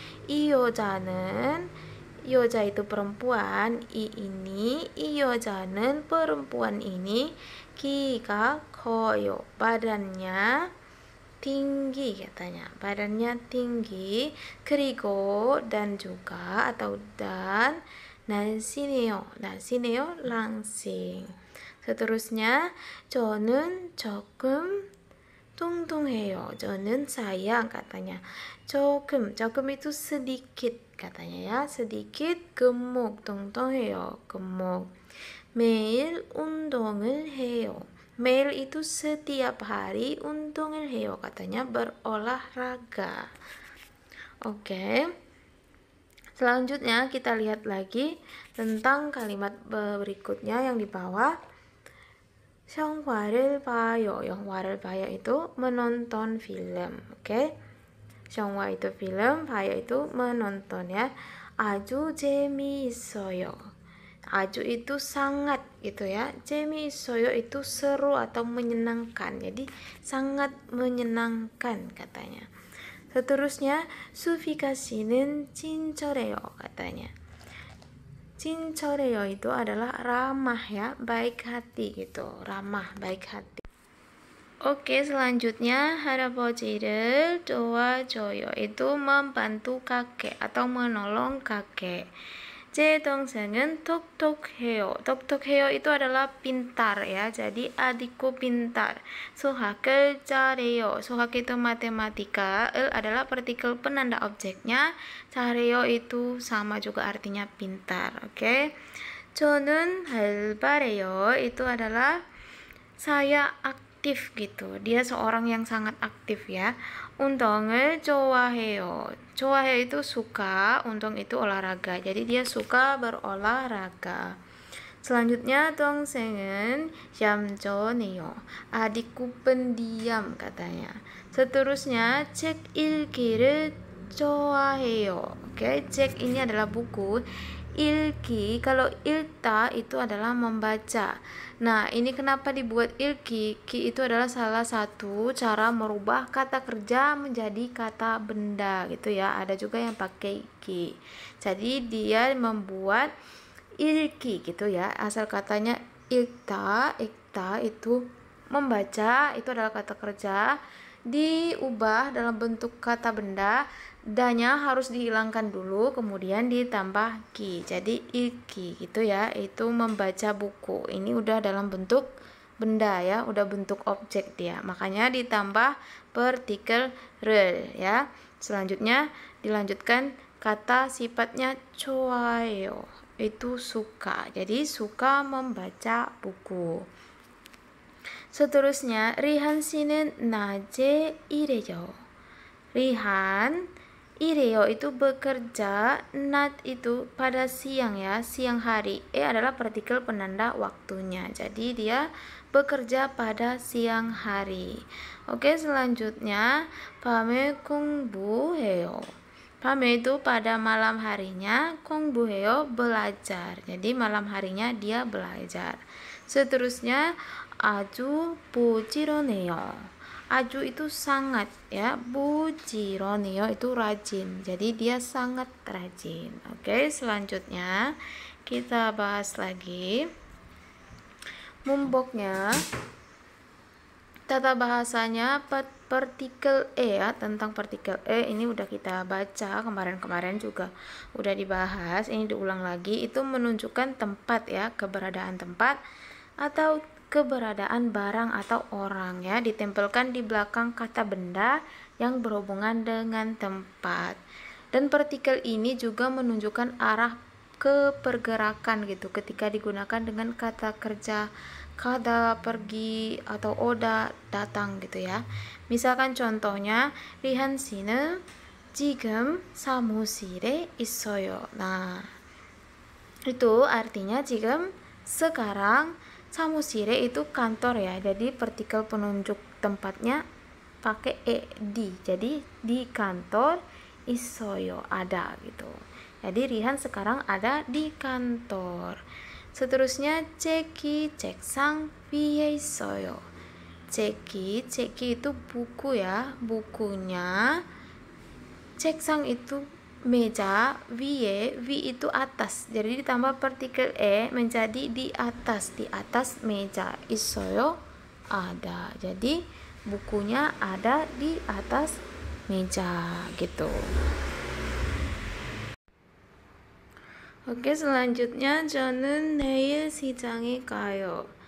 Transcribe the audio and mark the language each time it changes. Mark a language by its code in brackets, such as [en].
[ko] 이 여자는, [id] 여자 itu perempuan, i ini, 이 여자는 perempuan ini, [ko] 키가 커요, [id] badannya tinggi katanya, badannya tinggi. 그리고 dan juga atau dan 날씬해요, 날씬해요 langsing. [ko] Seterusnya 저는 조금 뚱뚱해요, 저는 [id] saya katanya. 조금 itu sedikit katanya ya, sedikit. gemuk, 뚱뚱해요 gemuk. [ko] 매일 운동을 해요, 매일 [id] itu setiap hari, [ko] 운동을 해요 [id] katanya berolahraga. Oke. Selanjutnya kita lihat lagi tentang kalimat berikutnya yang di bawah. [ko] 영화를 봐요, 영화를 봐요 [id] itu menonton film, oke? 영화 itu film, 봐요 itu menonton ya. [ko] 아주 재미있어요, [id] 아주 itu sangat gitu ya. 재미있어요 itu seru atau menyenangkan, jadi sangat menyenangkan katanya. [ko] Seterusnya 수피가 씨는 친절해요 katanya. [id] 친절해요 itu adalah ramah ya, baik hati gitu, ramah, baik hati. Oke, selanjutnya [ko] 할아버지를 도와줘요 [id] itu membantu kakek atau menolong kakek. [ko] 제 동생은 똑똑해요. [id] 똑똑해요 itu adalah pintar ya. Jadi adikku pintar. [ko] 수학을 잘해요. [id] 수학 itu matematika. 을 adalah partikel penanda objeknya. 잘해요 itu sama juga artinya pintar. Oke. [ko] 저는 활발해요. [id] Itu adalah saya aktif gitu. Dia seorang yang sangat aktif ya. [ko] 운동을 좋아해요. [id] 좋아해 itu suka, 운동 itu olahraga. Jadi dia suka berolahraga. [ko] Selanjutnya 동생은 얌전해요. [id] Adikku pendiam katanya. Seterusnya [ko] 책 읽기를 좋아해요. [id] Oke, cek ini adalah buku. Ilki, kalau ilta itu adalah membaca. Nah, ini kenapa dibuat ilki? Ki itu adalah salah satu cara merubah kata kerja menjadi kata benda gitu ya. Ada juga yang pakai ki. Jadi dia membuat ilki gitu ya. Asal katanya ikta itu membaca, itu adalah kata kerja, diubah dalam bentuk kata benda, danya harus dihilangkan dulu kemudian ditambah ki, jadi iki gitu ya. Itu membaca buku, ini udah dalam bentuk benda ya, udah bentuk objek dia, makanya ditambah partikel re ya. Selanjutnya dilanjutkan kata sifatnya [ko] 좋아해요, [id] itu suka, jadi suka membaca buku. Seterusnya [ko] Rihan 씨는 낮에 일해요. [id] Rihan 일해요 itu bekerja, 낮 itu pada siang ya, siang hari. Adalah partikel penanda waktunya. Jadi dia bekerja pada siang hari. Oke, selanjutnya [ko] 밤에 공부해요. [id] 밤에 itu pada malam harinya, 공부해요 belajar. Jadi malam harinya dia belajar. Seterusnya [ko] 아주 부지런해요. [id] 아주 itu sangat ya, 부지런해요 itu rajin. Jadi dia sangat rajin. Oke, selanjutnya kita bahas lagi mumboknya. Tata bahasanya partikel e ya, tentang partikel e ini udah kita baca kemarin-kemarin juga udah dibahas. Ini diulang lagi, itu menunjukkan tempat ya, keberadaan tempat atau keberadaan barang atau orang ya, ditempelkan di belakang kata benda yang berhubungan dengan tempat. Dan partikel ini juga menunjukkan arah kepergerakan gitu ketika digunakan dengan kata kerja kada, pergi, atau oda, datang gitu ya. Misalkan contohnya [ko] 리한 씨는 지금 사무실에 있어요. [id] Nah, itu artinya 지금 sekarang, 사무실에 itu kantor ya. Jadi partikel penunjuk tempatnya pakai di. Jadi di kantor, 있어요 ada gitu. Jadi Rihan sekarang ada di kantor. Seterusnya [ko] 책이 책상 위에 있어요. [id] 책이 itu buku ya, bukunya. 책상 itu meja, 위 itu atas. Jadi ditambah partikel e menjadi di atas meja. 있어요 ada. Jadi bukunya ada di atas meja gitu. Oke, selanjutnya [ko] 저는 내일 시장에 가요.